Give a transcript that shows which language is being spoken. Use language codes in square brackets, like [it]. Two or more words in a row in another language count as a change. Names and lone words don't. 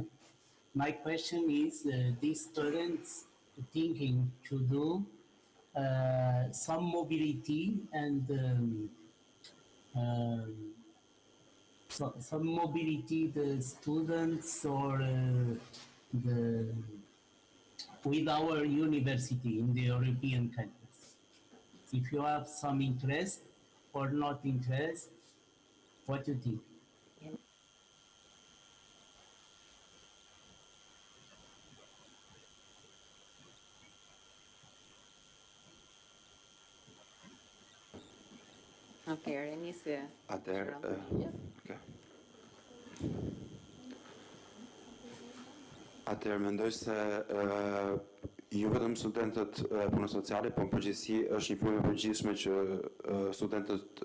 [en] My question is, these students thinking to do some mobility and some mobility the students or with our university in the European countries. If you have some interest or not interest, what do you think? Okay, Renisi. [sq] Atëherë mendoj se jo vetëm studentët punës sociale, po në përgjithësi është një punë e përgjithshme që studentët